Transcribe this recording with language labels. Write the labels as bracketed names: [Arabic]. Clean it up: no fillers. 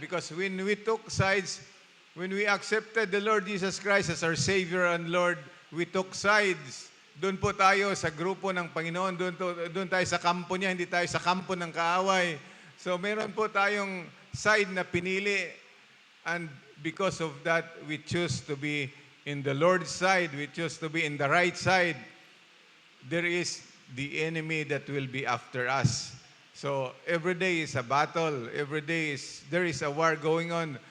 [English] Because when we took sides, when we accepted the Lord Jesus Christ as our Savior and Lord, we took sides. [Filipino] Doon po tayo sa grupo ng Panginoon, doon tayo sa kampo niya, hindi tayo sa kampo ng kaaway. So meron po tayong side na pinili, [English] and because of that, we choose to be in the Lord's side, we choose to be in the right side. There is the enemy that will be after us. So every day is a battle, there is a war going on.